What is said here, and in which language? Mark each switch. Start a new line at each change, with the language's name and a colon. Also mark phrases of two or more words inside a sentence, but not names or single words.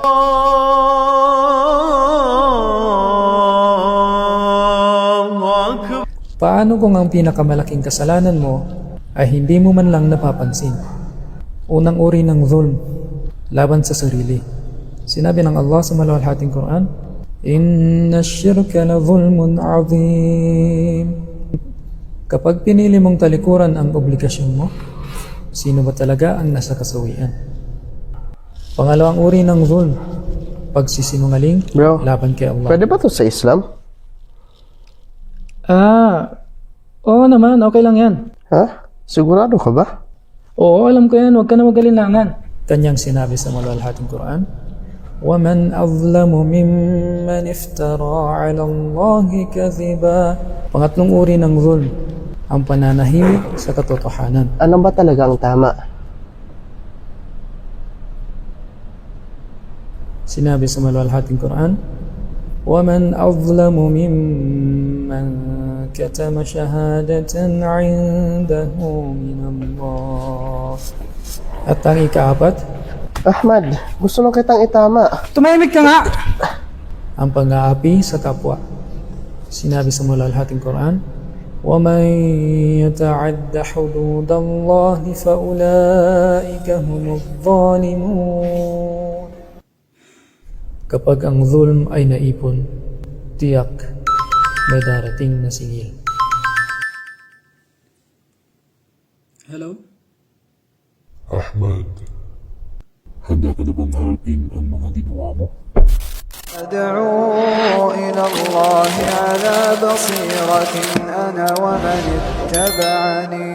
Arabic: الله أكبر.
Filipino: Paano kung ang pinakamalaking kasalanan mo ay hindi mo man lang napapansin? Unang uri ng zulm, laban sa sarili. Sinabi ng Allah sa maluwalhating Quran,
Arabic: إن الشرك لظلم عظيم.
Filipino: Kapag pinili mong talikuran ang obligasyon mo, sino ba talaga ang nasa kasawian? Pangalawang uri ng zulm, pagsisinungaling laban kay Allah. Pwede ba to sa Islam? Oo naman, okay lang yan. Ha? Sigurado ka ba? Oo, alam ko yan, huwag ka na magalinlangan. Kanyang sinabi sa maluwalhating Quran,
Arabic: وَمَنْ أَظْلَمُ مِمَّنْ افترى عَلَى اللَّهِ كَذِبًا.
Filipino: Pangatlong uri ng zulm, ang pananahimik sa katotohanan. Ano ba talaga ang tama? Sinabi sa maluwalhating Quran,
Arabic: وَمَنْ أَظْلَمُ مِمَّنْ كَتَمَ شَهَادَةً عِنْدَهُ مِنَ اللَّهِ.
Filipino: At ang ikaapat, Ahmad, gusto lang kitang itama. tumahimik ka nga! Ang pang-aapi sa kapwa. Sinabi sa maluwalhating Quran,
Arabic: وَمَنْ يَتَعَدَّ حُدُودَ اللَّهِ فَأُولَئِكَ هُمُ الظَّالِمُونَ.
Filipino: Kapag ang zulm ay naipon, tiyak may darating na singil. Hello? Ahmad, handa ka na bang harapin ang mga ginawa mo?
Arabic: أدعو إلى الله على بصيرة أنا ومن اتبعني